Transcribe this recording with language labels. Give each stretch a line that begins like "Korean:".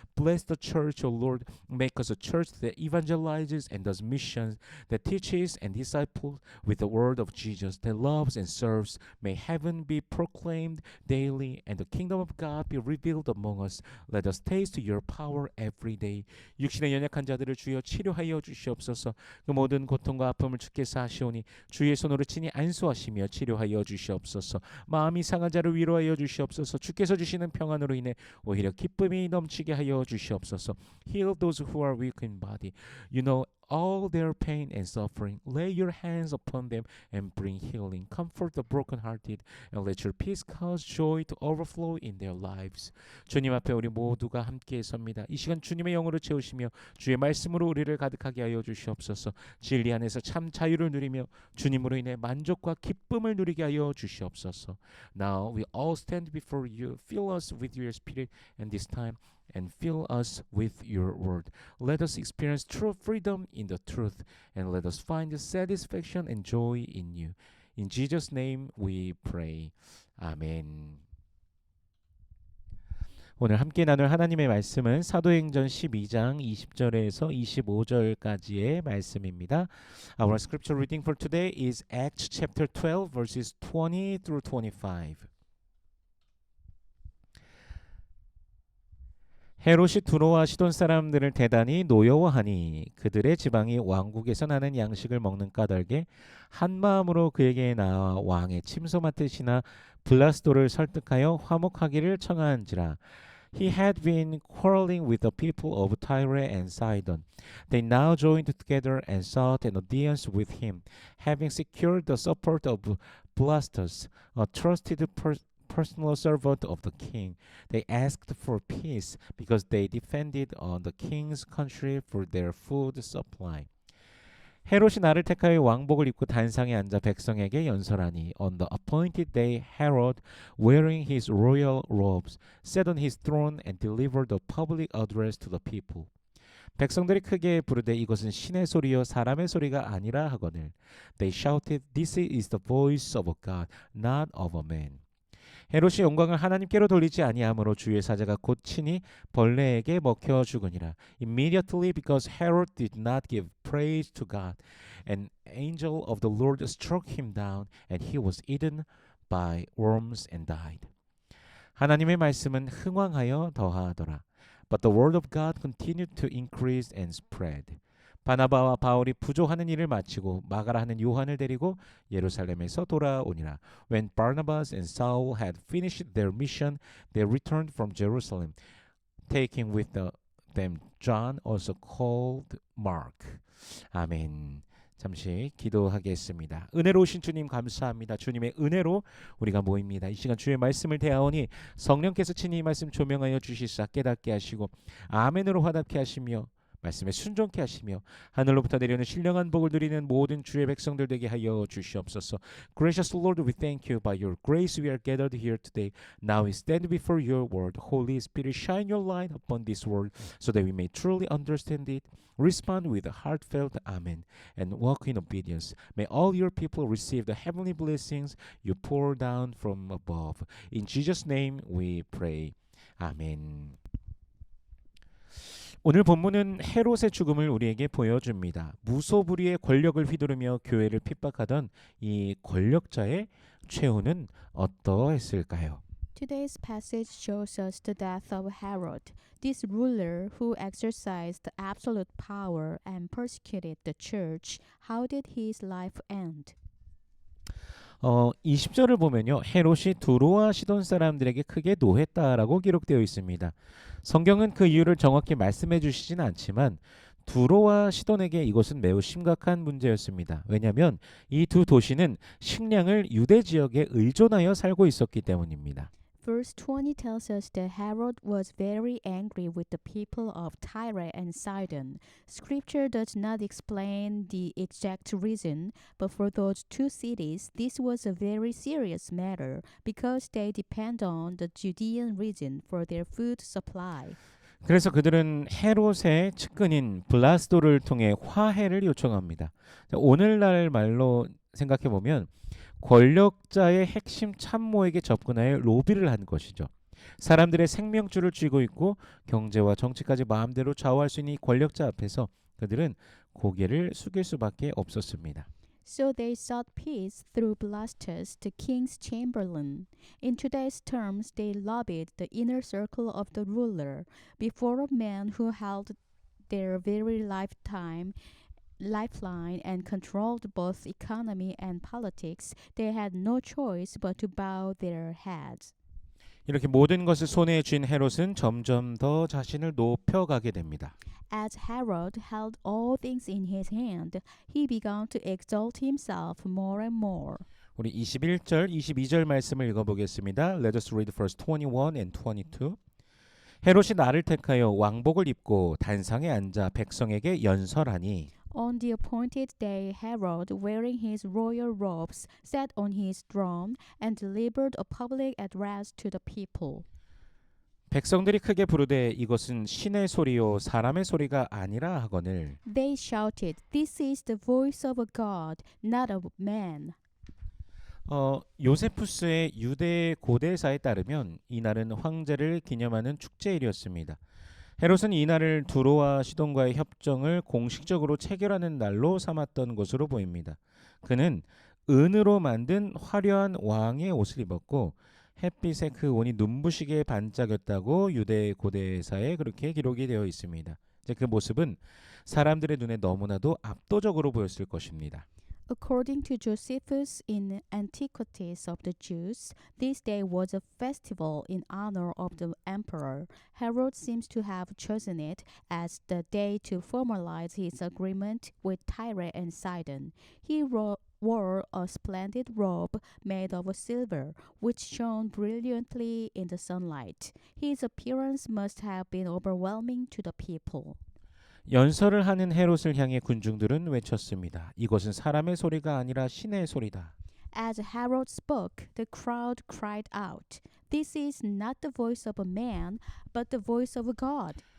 English: Bless the church, O Lord. Make us a church that evangelizes and does missions, that teaches and disciples with the word of Jesus, that loves and serves. May heaven be proclaimed daily and the kingdom of God be revealed among us. Let us taste your power every day.
Korean: 육신의 연약한 자들을 주여 치료하여 주시옵소서. 그 모든 고통과 아픔을 주께서 하시오니 주의 손으로 친히 안수하시며 치료하여 주시옵소서. 마음이 상한 자를 위로하여 주시옵소서. 주께서 주시는 평안으로 인해 오히려 기쁨이 넘치게 하여 주시옵소서.
English: Heal those who are weak in body. You know all their pain and suffering. Lay your hands upon them and bring healing. Comfort the brokenhearted and let your peace cause joy to overflow in their lives.
Korean: 주님 앞에 우리 모두가 함께 섭니다. 이 시간 주님의 영으로 채우시며 주의 말씀으로 우리를 가득하게 하여 주시옵소서. 진리 안에서 참 자유를 누리며 주님으로 인해 만족과 기쁨을 누리게 하여 주시옵소서.
English: Now we all stand before you. Fill us with your spirit and this time and fill us with your word. Let us experience true freedom in the truth and let us find satisfaction and joy in you. In Jesus' name we pray. 아멘.
Korean: 오늘 함께 나눌 하나님의 말씀은 사도행전 12장 20절에서 25절까지의 말씀입니다.
English: Our scripture reading for today is Acts chapter 12 verses 20 through 25.
Korean: 헤롯이 두로와 시돈 사람들을 대단히 노여워하니 그들의 지방이 왕국에서 나는 양식을 먹는 까닭에 한 마음으로 그에게 나와 왕의 침소 맡으시나 블라스도를 설득하여 화목하기를 청하한지라.
English: He had been quarreling with the people of Tyre and Sidon. They now joined together and sought an audience with him, having secured the support of Blastus, a trusted personal servant of the king. They asked for peace because they depended on the king's country for their food supply.
Korean: 헤롯이 나를 택하여 왕복을 입고 단상에 앉아 백성에게 연설하니
English: on the appointed day Herod, wearing his royal robes, sat on his throne and delivered a public address to the people.
Korean: 백성들이 크게 부르되 이것은 신의 소리요 사람의 소리가 아니라 하거늘.
English: They shouted, This is the voice of a God, not of a man.
Korean: 헤롯이 영광을 하나님께로 돌리지 아니하므로 주의 사자가 곧 친히 벌레에게 먹혀 죽으니라.
English: Immediately because Herod did not give praise to God, an angel of the Lord struck him down, and he was eaten by worms and died.
Korean: 하나님의 말씀은 흥왕하여 더하더라.
English: But the word of God continued to increase and spread.
Korean: 바나바와 바울이 부조하는 일을 마치고 마가라 하는 요한을 데리고 예루살렘에서 돌아오니라.
English: When Barnabas and Saul had finished their mission, they returned from Jerusalem, taking with them John, also called Mark.
Korean: 아멘. 잠시 기도하겠습니다. 은혜로우신 주님 감사합니다. 주님의 은혜로 우리가 모입니다. 이 시간 주의 말씀을 대하오니 성령께서 친히 이 말씀 조명하여 주시사 깨닫게 하시고 아멘으로 화답케 하시며 말씀에 순종케 하시며 하늘로부터 내려오는 신령한 복을 누리는 모든 주의 백성들 되게 하여 주시옵소서.
English: Gracious Lord, we thank you. By your grace we are gathered here today. Now we stand before your word. Holy Spirit, shine your light upon this word so that we may truly understand it, respond with a heartfelt amen, and walk in obedience. May all your people receive the heavenly blessings you pour down from above. In Jesus' name we pray. 아멘.
Korean: 오늘 본문은 헤롯의 죽음을 우리에게 보여줍니다. 무소불위의 권력을 휘두르며 교회를 핍박하던 이 권력자의 최후는 어떠했을까요?
English: Today's passage shows us the death of Herod, this ruler who exercised absolute power and persecuted the church. How did his life end?
Korean: 20절을 보면요. 헤롯이 두로와 시돈 사람들에게 크게 노했다라고 기록되어 있습니다. 성경은 그 이유를 정확히 말씀해 주시진 않지만 두로와 시돈에게 이것은 매우 심각한 문제였습니다. 왜냐하면 이 두 도시는 식량을 유대 지역에 의존하여 살고 있었기 때문입니다.
English: Verse 20 tells us that Herod was very angry with the people of Tyre and Sidon. Scripture does not explain the exact reason, but for those two cities, this was a very serious matter because they depend on the Judean region for their food supply.
Korean: 그래서 그들은 헤롯의 측근인 블라스도를 통해 화해를 요청합니다. 자, 오늘날 말로 생각해 보면 권력자의 핵심 참모에게 접근하여 로비를 한 것이죠. 사람들의 생명줄을 쥐고 있고 경제와 정치까지 마음대로 좌우할 수 있는 이 권력자 앞에서 그들은 고개를 숙일 수밖에 없었습니다.
English: So they sought peace through Blastus, the king's chamberlain. In today's terms, they lobbied the inner circle of the ruler. Before a man who held their very lifeline and controlled both economy and politics, they had no choice but to bow their heads.
Korean: 이렇게 모든 것을 손에 쥔 헤롯은 점점 더 자신을 높여가게 됩니다.
English: As Herod held all things in his hand, he began to exalt himself more and more.
Korean: 우리 21절, 22절 말씀을 읽어보겠습니다.
English: Let us read verse 21 and 22.
Korean: 헤롯이 나를 택하여 왕복을 입고 단상에 앉아 백성에게 연설하니
English: On the appointed day, Herod, wearing his royal robes, sat on his throne and delivered a public address to the people.
Korean: 백성들이 크게 부르되 이것은 신의 소리요 사람의 소리가 아니라 하거늘
English: They shouted, "This is the voice of a god, not of man."
Korean: 요세푸스의 유대 고대사에 따르면 이날은 황제를 기념하는 축제일이었습니다. 헤롯은 이날을 두로와 시돈과의 협정을 공식적으로 체결하는 날로 삼았던 것으로 보입니다. 그는 은으로 만든 화려한 왕의 옷을 입었고 햇빛에 그 옷이 눈부시게 반짝였다고 유대 고대사에 그렇게 기록이 되어 있습니다. 이제 그 모습은 사람들의 눈에 너무나도 압도적으로 보였을 것입니다.
English: According to Josephus in Antiquities of the Jews, this day was a festival in honor of the emperor. Herod seems to have chosen it as the day to formalize his agreement with Tyre and Sidon. He wore a splendid robe made of silver, which shone brilliantly in the sunlight. His appearance must have been overwhelming to the people.
Korean: 연설을 하는 헤롯을 향해 군중들은 외쳤습니다. 이것은 사람의 소리가 아니라 신의 소리다.
English: As Herod spoke, the crowd cried out, "This is not the voice of a man, but the voice of a God."